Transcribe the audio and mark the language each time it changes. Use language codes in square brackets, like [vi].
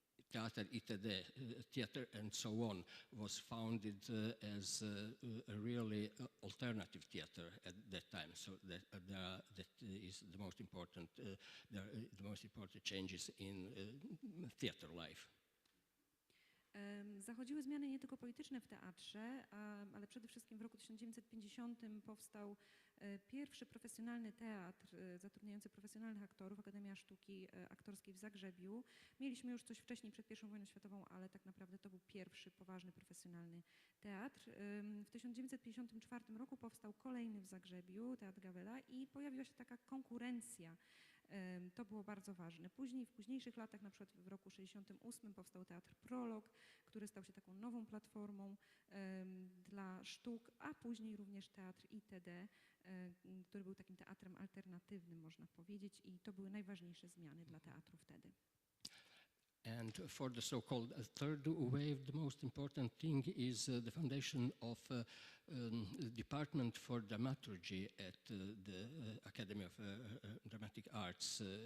[en] Teater ITD, theater and so on, was founded as a really alternative theater at that time. So that is the most important, the most important changes in theater life. [pl] Zachodziły zmiany nie tylko polityczne w teatrze, ale przede wszystkim w roku 1950 powstał pierwszy profesjonalny teatr zatrudniający profesjonalnych aktorów, Akademia Sztuki Aktorskiej w Zagrzebiu. Mieliśmy już coś wcześniej przed I wojną światową, ale tak naprawdę to był pierwszy poważny profesjonalny teatr. W 1954 roku powstał kolejny w Zagrzebiu, Teatr Gawela, i pojawiła się taka konkurencja. To było bardzo ważne. Później, w późniejszych latach, na przykład w roku 1968 powstał Teatr Prolog, który stał się taką nową platformą dla sztuk, a później również Teatr ITD, który był takim teatrem alternatywnym, można powiedzieć, i to były najważniejsze zmiany dla teatru wtedy. [en] And for the so-called third wave, the most important thing is the foundation of Department for Dramaturgy at the Academy of Dramatic Arts.